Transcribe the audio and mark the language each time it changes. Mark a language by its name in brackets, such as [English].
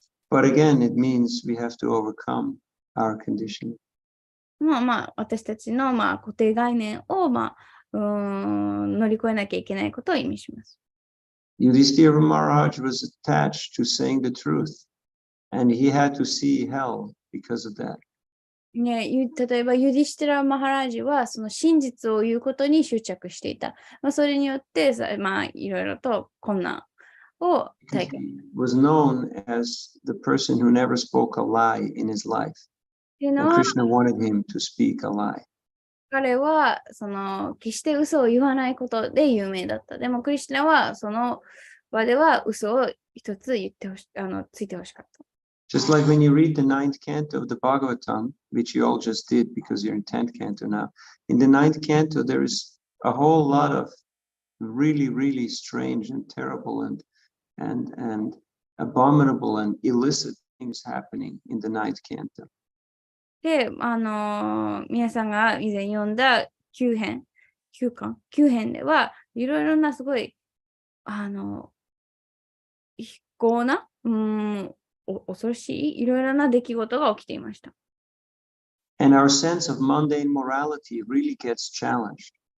[English] But again, it means we have to overcome our conditioning. [Japanese] 私たちの固定概念を乗り越えなきゃいけないことを意味します。 [English] Yudhishthira Maharaj was attached to saying the truth, and he had to see hell because of that. [Japanese] 例えばユディシティラ・マハラージはその真実を言うことに執着していた。それによっていろいろと困難を体験。 [English] He was known as the person who never spoke a lie in his life. And Krishna wanted him to speak a lie. [Japanese] 彼は決して嘘を言わないことで有名だった。でもクリシュナはその場では嘘を一つ言ってついてほしかった。 [English] Just like when you read the 9th canto of the Bhagavatam, which you all just did because you're in 10th canto now. In the 9th canto, there is a whole lot of really, really strange and terrible and abominable and illicit things happening in the 9th canto. [Japanese] で、皆さんが以前読んだ9編では、いろいろなすごい、非行な、恐ろしいいろいろな出来事が起きていました。 [English] And our sense of mundane morality really gets challenged.